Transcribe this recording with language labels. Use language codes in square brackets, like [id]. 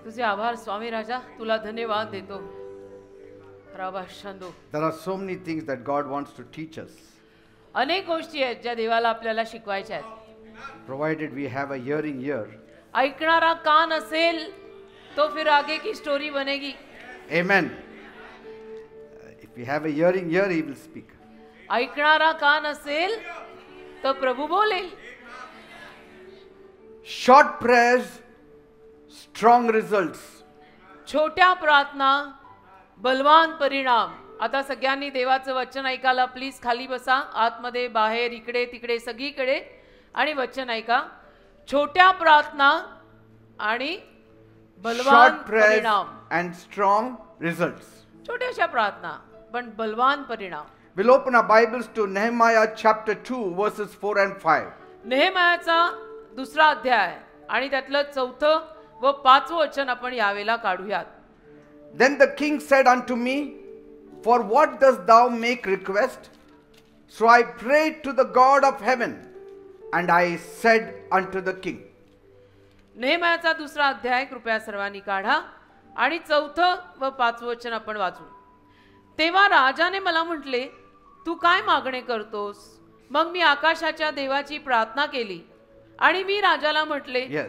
[mr] तुझे आभार स्वामी राजा, तुला धन्यवाद देतो। [en] There are so many things that God wants to teach us, [mr] अनेक गोष्टी आहेत ज्या देवाला आपल्याला शिकवायच्या आहेत, [en] provided we have a hearing ear. [mr] ऐकणारा कान असेल [hi] तो फिर आगे की स्टोरी बनेगी। [en] Amen. If we have a hearing ear, He will speak. [mr] ऐकणारा कान असेल तो प्रभु बोलेल। [en] Short prayers, strong results. [mr] छोट्या प्रार्थना, बलवान परिणाम। आता सगळ्यांनी देवाचं वचन ऐकायला प्लीज खाली बसा, आतमध्ये बाहेर इकडे तिकडे सगळीकडे, आणि वचन ऐका। छोट्या प्रार्थना आणि बलवान [en] Short prayers [mr] परिणाम, [en] and strong results. [mr] छोट्याशा प्रार्थना पण बलवान परिणाम। [en] We'll open our Bibles to Nehemiah chapter 2 verses 4 and 5. [mr] नेहेमायाचा 2रा अध्याय आणि त्यातलं 4थं व 5वं वचन आपण यावेळेला काढूयात। [en] Then the king said unto me, For what dost thou make request? So I prayed to the God of heaven, and I said unto the king. [mr] नेहेमायाचा 2रा अध्याय कृपया सर्वांनी काढा आणि 4थं व 5वं वचन आपण वाचू। तेव्हा राजाने मला म्हटले, तू काय मागणे करतोस? मग मी आकाशाच्या देवाची प्रार्थना केली आणि मी राजाला म्हटले,